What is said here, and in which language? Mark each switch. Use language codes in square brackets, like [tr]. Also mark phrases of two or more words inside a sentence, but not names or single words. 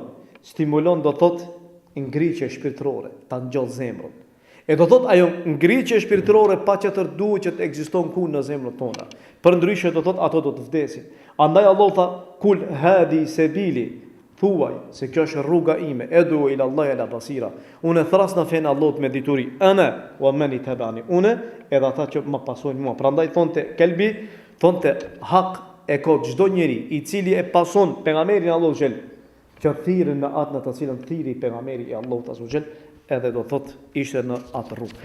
[sq] Stimulon do thot ngritje shpirtërore, ta ngjall zemrën. E do thot ajo ngritje shpirtërore patjetër duhet që të ekziston ku në zemrën tona. Përndryshe do thot ato do të vdesin. Andaj Allahu tha [ar] قل هذه سبيلي, [sq] thuaj se kjo është rruga ime, [ar] أدعو إلى الله على بصيرة. [sq] Unë thras në fenë Allahut me dituri, [ar] أنا ومن اتبعني. [sq] Unë edhe ata që më pasojnë mua. Prandaj thonte Kelbi, thonte hak e ka çdo njeri i cili e pason pejgamberin Allahu xhel, që thirrën në atë në të cilën thiri pejgamberi i Allahut [ar] عز وجل, [sq] edhe do thot ishte në atë rrugë.